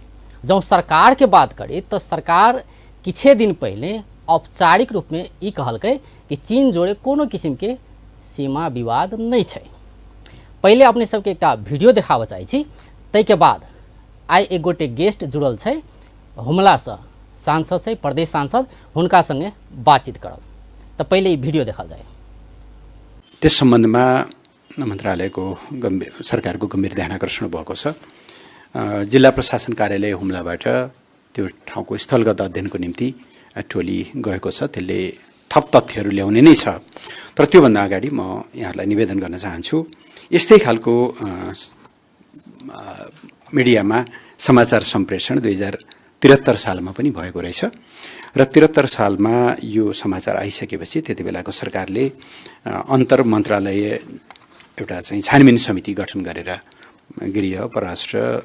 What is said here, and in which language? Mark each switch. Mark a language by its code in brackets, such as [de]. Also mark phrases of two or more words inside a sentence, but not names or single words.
[mai] जब सरकार के बात करी तो सरकार किछे दिन पहले औपचारिक रूप में ई कहलकै कि चीन जोड़े कोनो किस्म के सीमा विवाद नहीं छै। पहले अपने सबके एक वीडियो देखाबे चाहे छी, तै के बाद आई एक गोटे गेस्ट जुड़ल छै, हुमला से सांसद है, प्रदेश सांसद, हुनका संगे बातचीत करब। तो पहले वीडियो देखल जाए। [ne] त्यस सम्बन्धमा मन्त्रालयको सरकारको गम्भीर ध्यान आकर्षण भएको छ। जिल्ला प्रशासन कार्यालय हुम्लाबाट त्यो ठाउँको स्थलगत अध्ययनको निम्ति टोली गएको छ। त्यसले थप तथ्यहरू ल्याउने नै छ। तर त्योभन्दा अगाडि म यहाँहरूलाई निवेदन गर्न चाहन्छु, यस्तै खालको मिडियामा समाचार सम्प्रेषण 2073 सालमा पनि भएको रहेछ र 73 सालमा यो समाचार आइसकेपछि त्यति बेलाको सरकारले अन्तर मन्त्रालय एउटा चाहिँ छानबिन समिति गठन गरेर गृह, परराष्ट्र,